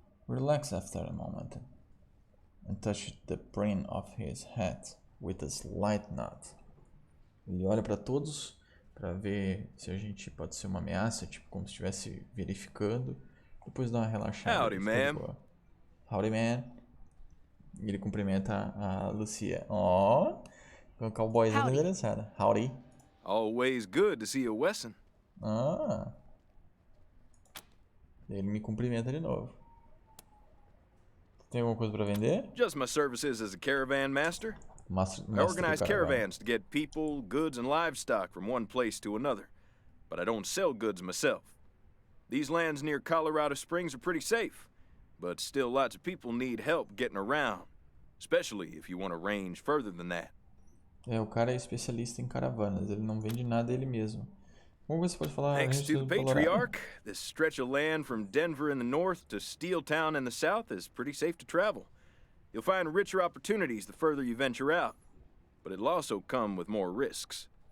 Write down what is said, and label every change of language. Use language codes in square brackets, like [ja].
[en] Relax after a moment and touch the brim of his hat with a slight nod. [pt] Ele olha para todos para ver se a gente pode ser uma ameaça, tipo como se estivesse verificando. Depois dá uma relaxada. [en] Howdy, man. Howdy, man. [pt] E ele cumprimenta a Lucia. Ó, com o cowboyzinho interessado. Howdy. [en] Always good to see you, Wesson. Ah. [pt] Ele me cumprimenta de novo. Tem alguma coisa para vender? [en] Just my services as a caravan master. I organize caravans to get people, goods, and livestock from one place to another. But I don't sell goods myself. These lands near Colorado Springs are pretty safe. But still lots of people need help getting around. Especially if you want to range further than that. [pt] O cara é especialista em caravanas. Ele não vende nada ele mesmo. Como você pode falar? [en] Thanks to the patriarch, this stretch of land from Denver in the north to Steeltown in the south is pretty safe to travel. You'll find richer opportunities the further you venture out, but it'll also come with more risks.